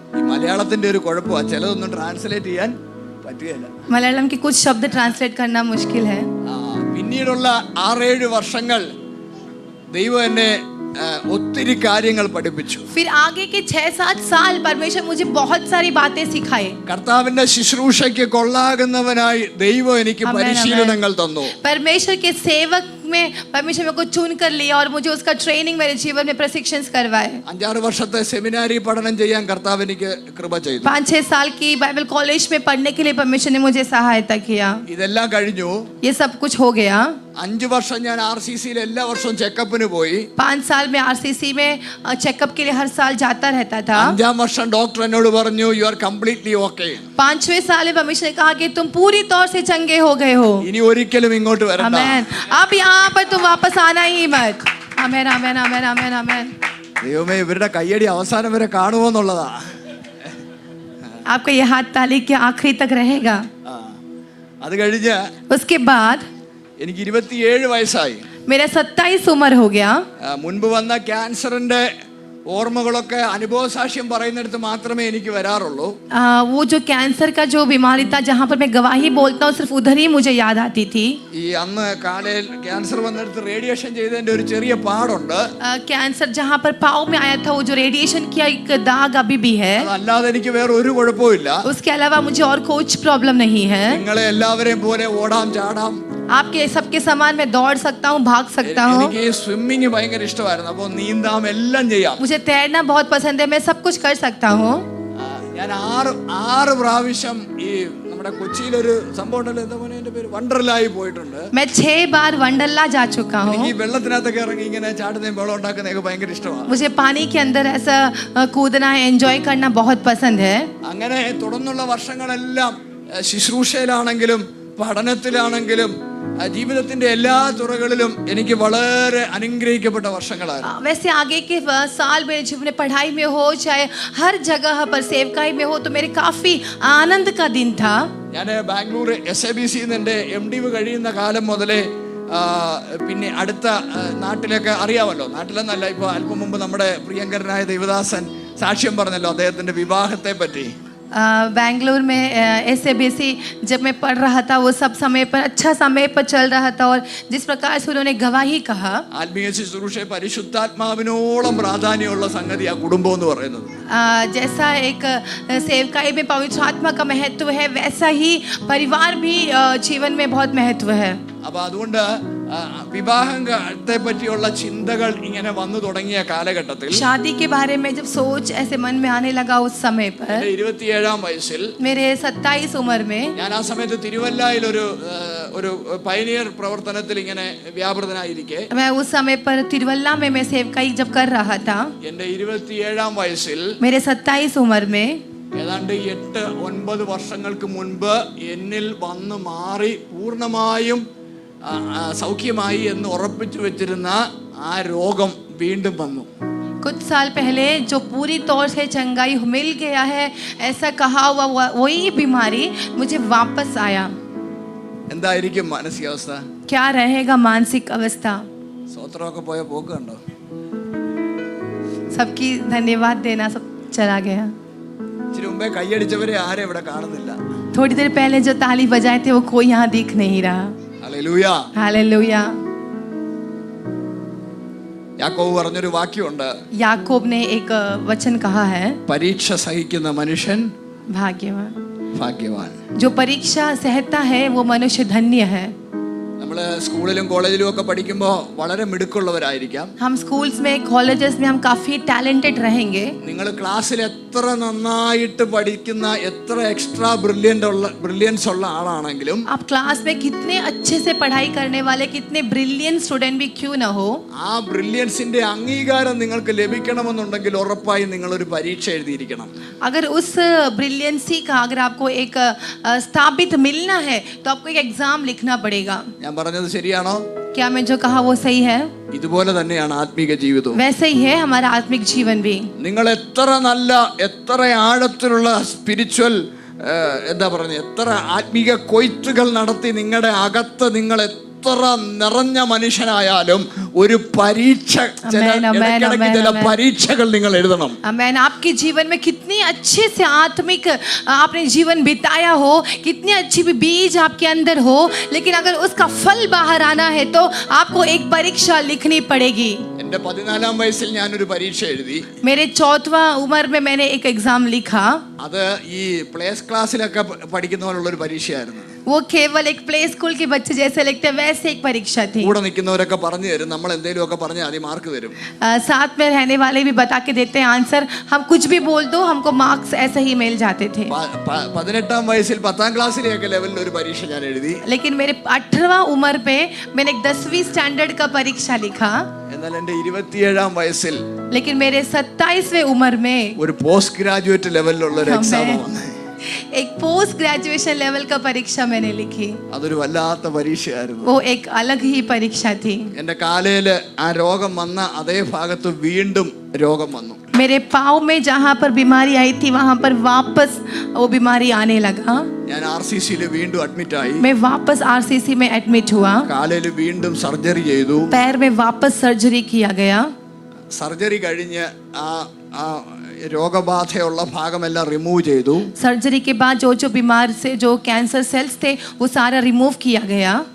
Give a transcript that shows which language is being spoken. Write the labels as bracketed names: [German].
[Malayalam] മലയാളത്തിന്റെ ഒരു കുഴപ്പമാണ്, ചിലതൊന്നും ട്രാൻസ്ലേറ്റ് ചെയ്യാൻ പറ്റുകയില്ല. [Hindi] मलयालम के कुछ शब्द ट्रांसलेट करना मुश्किल है. [Malayalam] പിന്നീടുള്ള 6-7 വർഷങ്ങൾ ദൈവം എന്നെ ഒത്തിരി കാര്യങ്ങൾ പഠിപ്പിച്ചു. [Hindi] फिर आगे के 6-7 साल परमेश्वर मुझे बहुत सारी बातें सिखाए. [Malayalam] കർത്താവിന്റെ ശുശ്രൂഷയ്ക്ക് കൊള്ളാകുന്നവനായി ദൈവം എനിക്ക് പരിശീലനങ്ങൾ തന്നു. [Hindi] परमेश्वर के सेवक में परमेश्वर मेरे को चुन कर लिया और मुझे उसका ट्रेनिंग मेरे जीवन में प्रशिक्षण करवाए. [Malayalam] 5-6 വർഷത്തെ സെമിനാരി പഠനം ചെയ്യാൻ കർത്താവ് എനിക്ക് കൃപ ചെയ്തു. [Hindi] 5-6 साल की बाइबल कॉलेज में पढ़ने के लिए परमेश्वर ने मुझे सहायता किया. [Malayalam] ഇതെല്ലാം കഴിഞ്ഞു. [Hindi] ये सब कुछ हो गया. [Malayalam] 5 വർഷം ഞാൻ RCCയിൽ എല്ലാ വർഷവും ചെക്കപ്പിന് പോയി. [Hindi] 5 साल में RCC में चेकअप के लिए हर साल जाता रहता था. [Malayalam] 5ാം വർഷം ഡോക്ടർ എന്നോട് പറഞ്ഞു, [English] You are completely okay. [Hindi] 5वें साल में परमेश्वर ने कहा कि तुम पूरी तौर से चंगे हो गए हो. [Malayalam] ഇനി ഒരിക്കലും ഇങ്ങോട്ട് വരണ്ട. [Hindi] आमेन. अब यहाँ पर तुम वापस आना ही मत. आमेन आमेन आमेन आमेन आमेन. [Malayalam] ദൈവമേ, ഇവരുടെ കയ്യടി അവസാനം വരെ കാണുമോ എന്നുള്ളതാ. [Hindi] आपका ये हाथ ताली के आखिरी तक रहेगा. [Malayalam] അത് കഴിഞ്ഞ് [Hindi] उसके बाद [Malayalam] എനിക്ക് 27 വയസ്സായി. [Hindi] मेरा 27 उम्र हो गया. [Malayalam] മുൻപ് വന്ന ക്യാൻസറിന്റെ ഓർമ്മകളൊക്കെ അനുഭവസാക്ഷ്യം പറയുന്നിടത്ത് മാത്രമേ എനിക്ക് വരാറുള്ളൂ. [Hindi] वो जो कैंसर का जो बीमारी था जहाँ पर मैं गवाही बोलता हूँ सिर्फ उधर ही मुझे याद आती थी. [Malayalam] ഈ അന്ന് കാലയിൽ ക്യാൻസർ വന്നിടത്ത് റേഡിയേഷൻ ചെയ്തതിന്റെ ഒരു ചെറിയ പാടുണ്ട്. [Hindi] कैंसर जहाँ पर पाँव में आया था वो जो रेडिएशन किया एक दाग अभी भी है. [Malayalam] അതല്ലാതെ എനിക്ക് വേറെ ഒരു കുഴപ്പമില്ല. [Hindi] उसके अलावा मुझे और कुछ प्रॉब्लम नहीं है. [Malayalam] നിങ്ങളെ എല്ലാവരെയും പോലെ ഓടാം ചാടാം. [Hindi] आपके सबके समान मैं दौड़ सकता हूँ, भाग सकता हूँ. [Malayalam] എനിക്ക് സ്വിമ്മിങ് ഭയങ്കര ഇഷ്ടമായിരുന്നു. അപ്പോൾ നീന്താം, എല്ലാം ചെയ്യാം. [Hindi] मुझे तैरना बहुत पसंद है, मैं सब कुछ कर सकता हूँ. [Malayalam] ഞാൻ 6 പ്രാവശ്യം ഈ നമ്മുടെ കൊച്ചിയിലൊരു സംഭവം ഉണ്ടല്ലോ, എന്താ പറയുക അതിന്റെ പേര്, വണ്ടർലായി പോയിട്ടുണ്ട്. [Hindi] मैं 6 बार वंडरला जा चुका हूँ. [Malayalam] ഈ വെള്ളത്തിനകത്തൊക്കെ ഇറങ്ങി ഇങ്ങനെ ചാടുന്നതും വെള്ളം ഉണ്ടാക്കുന്നതൊക്കെ ഭയങ്കര ഇഷ്ടമാണ്. [Hindi] मुझे पानी के अंदर ऐसा कूदना एंजॉय करना बहुत पसंद है. [Malayalam] അങ്ങനെ തുടർന്നുള്ള വർഷങ്ങളെല്ലാം ശുശ്രൂഷയിലാണെങ്കിലും പഠനത്തിലാണെങ്കിലും ജീവിതത്തിന്റെ എല്ലാ തുറകളിലും എനിക്ക് വളരെ അനുഗ്രഹിക്കപ്പെട്ട വർഷങ്ങളായിരുന്നു. [Hindi] वैसे आगे के साल मेरे जीवन में पढ़ाई में हो चाहे हर जगह पर सेवकाई में हो तो मेरे काफी आनंद का दिन था. [Malayalam] ഞാൻ ബാംഗ്ലൂർ SABC എൻ്റെ MD കഴിയുന്ന കാലം മുതലേ പിന്നെ അടുത്ത നാട്ടിലൊക്കെ അറിയാമല്ലോ, നാട്ടിലെന്നല്ല, ഇപ്പോൾ അല്പം മുമ്പ് നമ്മുടെ പ്രിയങ്കരനായ ദേവദാസൻ സാക്ഷ്യം പറഞ്ഞല്ലോ അദ്ദേഹത്തിന്റെ വിവാഹത്തെ പറ്റി. [Hindi] बैंगलोर में SABC जब मैं पढ़ रहा था वो सब समय पर अच्छा समय पर चल रहा था और जिस प्रकार से उन्होंने गवाही कहा, [Malayalam] ആത്മീയ ശുശ്രൂഷ പരിശുദ്ധാത്മാവിനോളം പ്രാധാന്യമുള്ള സംഗതിയാ കുടുംബം എന്ന് പറയുന്നത്. [Hindi] जैसा एक सेवकाई में पवित्र आत्मा का महत्व है वैसा ही परिवार भी जीवन में बहुत महत्व है. [Malayalam] അപ്പൊ അതുകൊണ്ട് വിവാഹത്തെ പറ്റിയുള്ള ചിന്തകൾ ഇങ്ങനെ വന്നു തുടങ്ങിയ കാലഘട്ടത്തിൽ [Hindi] शादी के बारे में जब सोच ऐसे मन में आने लगा उस समय पर [Malayalam] 27 വയസ്സിൽ [Hindi] मेरे 27 उम्र में [Malayalam] ഞാൻ ആ സമയത്ത് തിരുവല്ലയിൽ ഒരു പയനിയർ പ്രവർത്തനത്തിൽ ഇങ്ങനെ വ്യാപൃതനായിരിക്കെ [Hindi] मैं उस समय पर तिरुवल्ला में मैं सेवकाई जब कर रहा था. [Malayalam] എന്റെ 27 വയസ്സിൽ [Hindi] मेरे 27 उम्र में [Malayalam] ഏതാണ്ട് 8-9 വർഷങ്ങൾക്ക് മുൻപ് എന്നിൽ വന്നു മാറി പൂർണ്ണമായും സൗഖ്യമായി എന്ന് ഉറപ്പിച്ചു വെച്ചിരുന്ന ആ രോഗം വീണ്ടും വന്നു. [Hindi] कुछ साल पहले जो पूरी तौर से चंगाई मिल गया है ऐसा कहा हुआ वही बीमारी मुझे वापस आया. [Malayalam] എന്തായിരിക്കും മാനസികാവസ്ഥ? [Hindi] क्या रहेगा मानसिक अवस्था? [Malayalam] സ്വത്രമൊക്കെ പോയ പോക്ക് കണ്ടോ? [Hindi] सबकी धन्यवाद देना सब चला गया. [Malayalam] ഇച്ചിരി മുമ്പേ കൈയടിച്ചവരെ ആരും ഇവിടെ കാണുന്നില്ല. [Hindi] थोड़ी देर पहले जो ताली बजाए थे वो कोई यहाँ दिख नहीं रहा. [Malayalam] Hallelujah, [Hindi] hallelujah. [Malayalam] യാക്കോബ് പറഞ്ഞൊരു വാക്യമുണ്ട്. [Hindi] याकूब ने एक वचन कहा है, [Malayalam] പരീക്ഷ സഹിക്കുന്ന മനുഷ്യൻ [Hindi] भाग्यवान. [Malayalam] ഭാഗ്യവാൻ. [Hindi] जो परीक्षा सहता है वो मनुष्य धन्य है. [Malayalam] നമ്മള് സ്കൂളിലും കോളേജിലും ഒക്കെ പഠിക്കുമ്പോൾ വളരെ മിടുക്കുള്ളവരായിരിക്കാം. [Hindi] हम स्कूल्स में कॉलेजेस में हम काफी टैलेंटेड रहेंगे. [Malayalam] നിങ്ങൾ ക്ലാസ്സിൽ എത്ര നന്നായിട്ട് പഠിക്കുന്ന എത്ര എക്സ്ട്രാ ബ്രില്യൻസ് ഉള്ള ആളാണെങ്കിലും [Hindi] आप क्लास में कितने अच्छे से पढ़ाई करने वाले कितने ब्रिलियंट स्टूडेंट भी क्यों ना हो, [Malayalam] ആ ബ്രില്യൻസിന്റെ അംഗീകാരം നിങ്ങൾക്ക് ലഭിക്കണമെന്നുണ്ടെങ്കിൽ ഉറപ്പായും നിങ്ങൾ ഒരു പരീക്ഷ എഴുതിയിരിക്കണം. [Hindi] अगर उस ब्रिलियंसी का अगर आपको एक स्थापित मिलना है तो आपको एक एग्जाम लिखना पड़ेगा. [Malayalam] ഞാൻ പറഞ്ഞത് ശരിയാണോ? [Hindi] क्या मैं जो कहा वो सही है? [Malayalam] ഇതുപോലെ തന്നെയാണ് ആത്മീക ജീവിതവും. [Hindi] वैसे ही है हमारा आत्मिक जीवन भी. [Malayalam] നിങ്ങൾ എത്ര നല്ല എത്ര ആഴത്തിലുള്ള സ്പിരിച്വൽ എന്താ പറയുക എത്ര ആത്മീക കൊയ്ത്തുകൾ നടത്തി നിങ്ങളുടെ അകത്ത് നിങ്ങൾ എത്ര നിറഞ്ഞ മനുഷ്യനായാലും ഒരു പരീക്ഷ ചില പരീക്ഷകൾ നിങ്ങൾ എഴുതണം. [Hindi] आमेन. आपके जीवन में कितनी अच्छे से आत्मिक आपने जीवन बिताया हो, कितनी अच्छी भी बीज आपके अंदर हो, लेकिन अगर उसका फल बाहर आना है तो आपको एक परीक्षा लिखनी पड़ेगी. [Malayalam] എന്റെ 14 വയസ്സിൽ ഞാനൊരു പരീക്ഷ എഴുതി. [Hindi] मेरे 4वां उम्र में मैंने एक एग्जाम लिखा. [Malayalam] അത് ഈ പ്ലേസ് ക്ലാസ്സിലൊക്കെ പഠിക്കുന്ന പോലുള്ള ഒരു പരീക്ഷയായിരുന്നു. [Hindi] वो केवल एक प्ले स्कूल के बच्चे जैसे लगते हैं वैसे एक परीक्षा थी. [Malayalam] കൂടെ നിൽക്കുന്നവരൊക്കെ പറഞ്ഞു തരും, നമ്മൾ എന്തെങ്കിലും ഒക്കെ പറഞ്ഞാൽ ആദ്യം മാർക്ക് തരും. [Hindi] साथ में रहने वाले भी बता के देते हैं आंसर, हम कुछ भी बोल दो हमको मार्क्स ऐसे ही मिल जाते थे. [Malayalam] 18 വയസ്സിൽ 10ാം ക്ലാസ്സിലെയൊക്കെ ലെവലിൽ ഒരു പരീക്ഷ ഞാൻ എഴുതി. [Hindi] लेकिन मेरे 18वां उम्र पे मैंने एक 10वीं स्टैंडर्ड का परीक्षा लिखा. [Malayalam] എന്നാൽ എന്റെ 27ാം വയസ്സിൽ [Hindi] लेकिन मेरे 27वें उम्र में [Malayalam] ഒരു പോസ്റ്റ് ഗ്രാജുവേറ്റ് ലെവലിലുള്ള ഒരു എക്സാം വന്നു. [Hindi] एक पोस्ट ग्रेजुएशन लेवल का परीक्षा मैंने लिखी. [Malayalam] അതൊരു വല്ലാത്ത പരീക്ഷയായിരുന്നു. [Hindi] वो एक अलग ही परीक्षा थी. [Malayalam] എന്റെ കാലയില് ആ രോഗം വന്ന അതേ ഭാഗത്ത് വീണ്ടും രോഗം വന്നു. [Hindi] मेरे पाँव में जहाँ पर बीमारी आई थी वहाँ पर वापस वो बीमारी आने लगा. [Malayalam] ഞാൻ RCCയിൽ വീണ്ടും അഡ്മിറ്റ് ആയി. [Hindi] मैं वापस RCC में एडमिट हुआ. [Malayalam] കാലയിൽ വീണ്ടും സർജറി ചെയ്തു. [Hindi] पैर में वापस सर्जरी किया गया. [Malayalam] സർജറി കഴിഞ്ഞ് ആ രോഗബാധയുള്ള ഭാഗമെല്ലാം റിമൂവ് ചെയ്തു. [Hindi] सर्जरी के बाद जो बीमार से जो कैंसर सेल्स थे वो सारा रिमूव किया गया.